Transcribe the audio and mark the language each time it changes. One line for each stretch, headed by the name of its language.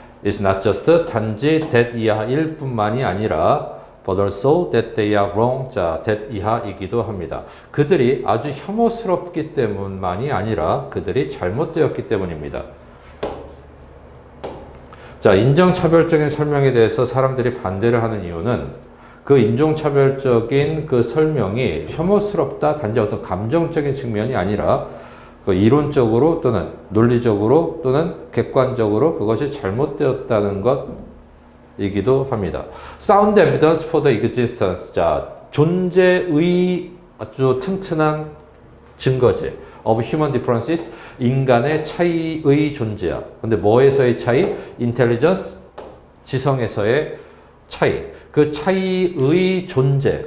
English: is not just 단지 that
Korean: 이하일 뿐만이 아니라
English: but also that they are wrong.
Korean: 자, that 이하이기도 합니다. 그들이 아주 혐오스럽기 때문만이 아니라 그들이 잘못되었기 때문입니다. 자, 인종차별적인 설명에 대해서 사람들이 반대를 하는 이유는 그 인종차별적인 그 설명이 혐오스럽다, 단지 어떤 감정적인 측면이 아니라 그 이론적으로 또는 논리적으로 또는 객관적으로 그것이 잘못되었다는 것이기도 합니다.
English: Sound evidence for the existence.
Korean: 자, 존재의 아주 튼튼한 증거지.
English: of human differences.
Korean: 인간의 차이의 존재야. 근데 뭐에서의 차이? intelligence. 지성에서의 차이. 그 차이의 존재.